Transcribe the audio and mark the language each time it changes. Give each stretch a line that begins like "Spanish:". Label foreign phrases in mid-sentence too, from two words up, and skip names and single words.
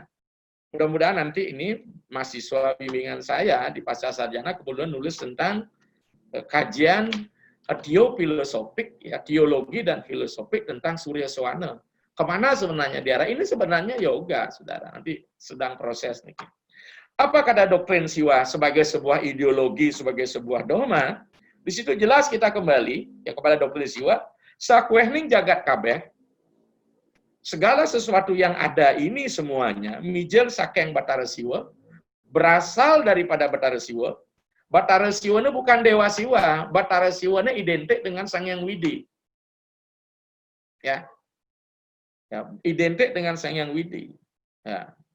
Indonesian: Mudah-mudahan nanti ini mahasiswa bimbingan saya di Pasca Sarjana kemudian nulis tentang kajian teofilosofik, ya, teologi dan filosofik tentang surya sewana. Kemana sebenarnya diarah? Ini sebenarnya yoga, saudara. Nanti sedang proses nih. Apa kata doktrin Siwa sebagai sebuah ideologi, sebagai sebuah dogma? Di situ jelas kita kembali ya kepada doktrin Siwa.
Balinese: Sakwehning jagat kabeh,
Indonesian: segala sesuatu yang ada ini semuanya,
Balinese: mijel sakeng Batara Siwa,
Indonesian: berasal daripada Batara Siwa. Batara Siwa ini bukan Dewa Siwa. Batara Siwa ini identik dengan Sang Hyang Widi. Ya. Ya, identik dengan Sang Hyang Widi. Ya.